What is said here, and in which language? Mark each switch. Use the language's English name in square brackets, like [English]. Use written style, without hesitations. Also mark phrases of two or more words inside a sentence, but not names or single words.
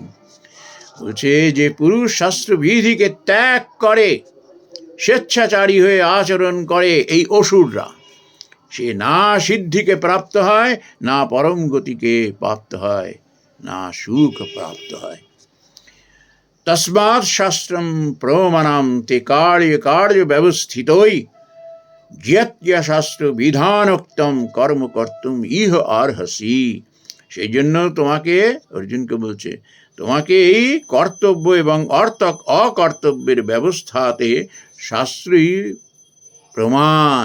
[Bangla] বলছে যে পুরুষ শাস্ত্র বিধিকে ত্যাগ করে, স্বেচ্ছাচারী হয়ে আচরণ করে, এই অসুররা, সে না সিদ্ধিকে প্রাপ্ত হয়, না পরম গতিকে প্রাপ্ত হয়, না সুখ প্রাপ্ত হয়। [Sanskrit] তস্মাৎ শাস্ত্রম প্রমাণম তে কার্য কার্য ব্যবস্থিতই যত্য শাস্ত্র বিধানোক্তম কর্ম কর্তুম ইহ আর্হসি। [Bangla] সেই জন্য তোমাকে, অর্জুনকে বলছে, তোমাকে এই কর্তব্য এবং অকর্তব্যের ব্যবস্থাতে শাস্ত্রই প্রমাণ।